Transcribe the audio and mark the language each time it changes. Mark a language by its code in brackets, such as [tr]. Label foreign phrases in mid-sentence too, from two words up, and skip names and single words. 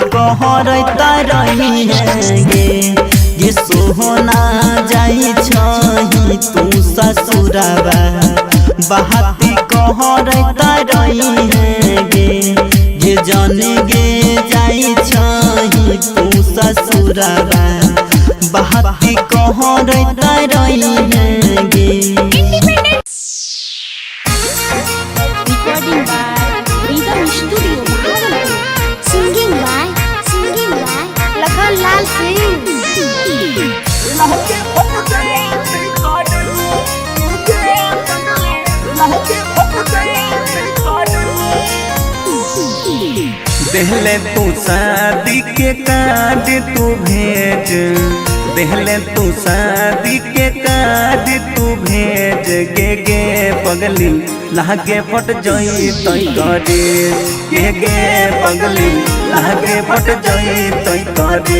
[mai] कहरत रही है गे सोहना जाई छही तू ससुरबा बहाती कहरत रही है गे जन गे जाई छही तू ससुरबा बहाती कहरत रही है गे [en] recording by Rhythm Studio singing by Lakhanlal Singh [mai] देहले तू शादी के कार्ड तू भेज देहले तू शादी के कार्ड तू भेज गे पगली लागे फट जाई तई करे गे पगली लागे फट जाई तई करे